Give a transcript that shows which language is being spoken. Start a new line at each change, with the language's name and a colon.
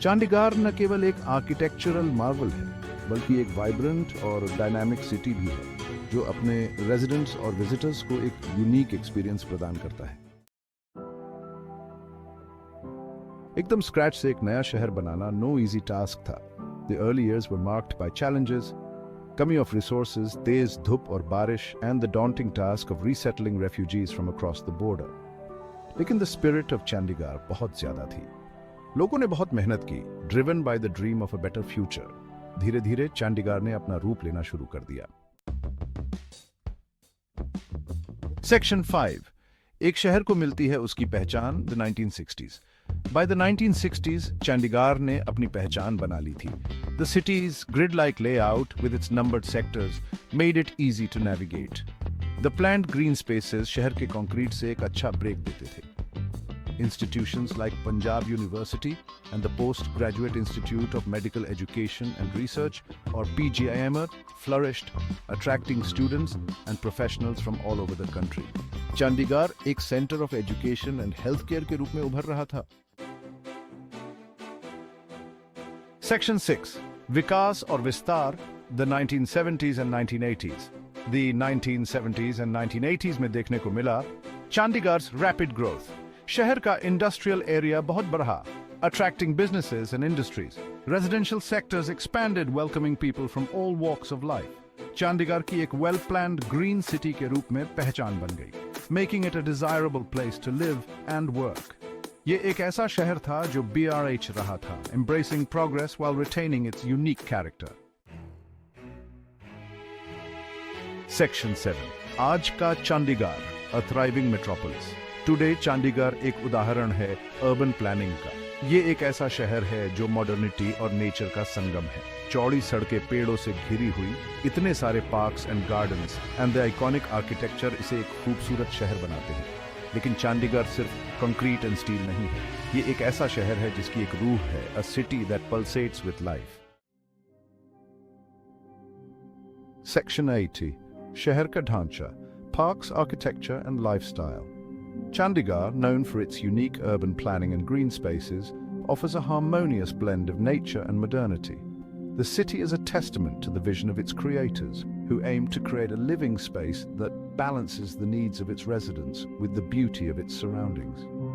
Hindi: चंडीगढ़ न केवल एक आर्किटेक्चरल मार्वल है, बल्कि एक वाइब्रेंट और डायनामिक सिटी भी है, जो अपने रेजिडेंट्स और विजिटर्स को एक यूनिक एक्सपीरियंस प्रदान करता है. एकदम स्क्रैच से एक नया शहर बनाना नो इजी टास्क था.
English: The early years were marked by challenges, कमी of resources,
Hindi: तेज धूप और बारिश,
English: and the daunting task of resettling refugees from across the border.
Hindi: लेकिन the spirit of चंडीगढ़ बहुत ज्यादा थी. लोगों ने बहुत मेहनत की,
English: driven by the dream of a better future.
Hindi: धीरे धीरे चंडीगढ़ ने अपना रूप लेना शुरू कर दिया. सेक्शन 5. एक शहर को मिलती है उसकी पहचान, the 1960s. By the 1960s, Chandigarh ने अपनी पहचान बना ली थी.
English: The city's grid-like layout with its numbered sectors made it easy to navigate.
Hindi: The planned green spaces शहर के कंक्रीट से एक अच्छा ब्रेक देते थे।
English: Institutions like Punjab University and the Postgraduate Institute of Medical Education and Research, or PGIMR, flourished, attracting students and professionals from all over the country.
Hindi: Chandigarh एक
English: center of education and healthcare
Hindi: के रूप में उभर रहा था।
English: Section 6.
Hindi: विकास और विस्तार, the 1970s and 1980s.
English: The 1970s and 1980s
Hindi: में देखने को मिला
English: Chandigarh's rapid growth.
Hindi: शहर का इंडस्ट्रियल एरिया बहुत बढ़ा,
English: attracting businesses and industries. Residential sectors expanded, welcoming people from all walks of life. Chandigarh की एक well-planned green city
Hindi: के रूप में पहचान बन गई,
English: making it a desirable place to live and work.
Hindi: ये एक ऐसा शहर था जो BRH रहा था,
English: embracing progress while retaining its unique character. Section 7.
Hindi: आज का Chandigarh,
English: a thriving metropolis.
Hindi: Today Chandigarh एक उदाहरण है अर्बन प्लानिंग का। ये एक ऐसा शहर है जो मॉडर्निटी और नेचर का संगम है। चौड़ी सड़कें पेड़ों से घिरी हुई, इतने सारे parks and gardens and the iconic architecture इसे एक खूबसूरत शहर बनाते हैं। लेकिन चंडीगढ़ सिर्फ कंक्रीट एंड स्टील नहीं है, ये एक ऐसा शहर है जिसकी एक रूह है,
English: A city that pulsates with life.
Hindi: Section 80. शहर का ढांचा, parks, architecture and lifestyle.
English: Chandigarh, known for its unique urban planning and green spaces, offers a harmonious blend of nature and modernity. The city is a testament to the vision of its creators, who aim to create a living space that balances the needs of its residents with the beauty of its surroundings.